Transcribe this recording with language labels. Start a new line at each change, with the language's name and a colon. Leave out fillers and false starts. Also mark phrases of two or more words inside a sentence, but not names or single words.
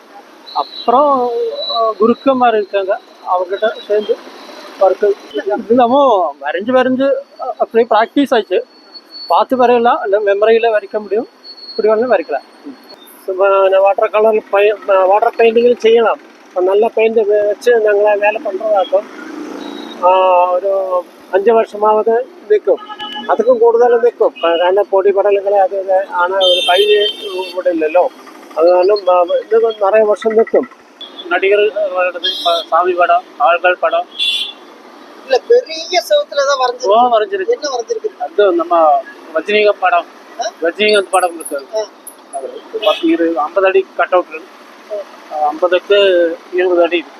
Tamil: அப்புறம் குருக்கமார் இருக்காங்க, அவர்கிட்ட சேர்ந்து ஒர்க்கு இல்லாமல் வரைஞ்சு அப்படியே ப்ராக்டிஸ் ஆச்சு. பார்த்து வரையலாம், இல்லை மெமரியில் வரைக்க முடியும், இப்படி ஒன்று வரைக்கலாம்.
English: water colour water paintingil
Tamil: செய்யலாம். நல்ல பெயிண்ட் வச்சு நாங்கள் வேலை பண்ணுறதாக்கும்
Malayalam: ഒരു 5 വർഷമാവത് നിൽക്കും. അതുക്കും കൂടുതൽ നിൽക്കും. കാരണം പൊടി പടലുകൾ അത് ആണ് ഒരു കഴിഞ്ഞ് ഇവിടെ ഇല്ലല്ലോ. അത് കാരണം ഇത് നിറയെ വർഷം നിൽക്കും.
Tamil: நடிகர் சாமி படம், ஆள்கள் படம் இல்லை பெரிய சவுத்துல தான் வரைஞ்சிருக்கு. என்ன வரைஞ்சிருக்கு? அது நம்ம ரஜினிகாந்த் படம், ரஜினிகாந்த் படம் இருக்கு. 50 அடி
English: cut out,
Tamil: 50க்கு 20 அடி இருக்கு.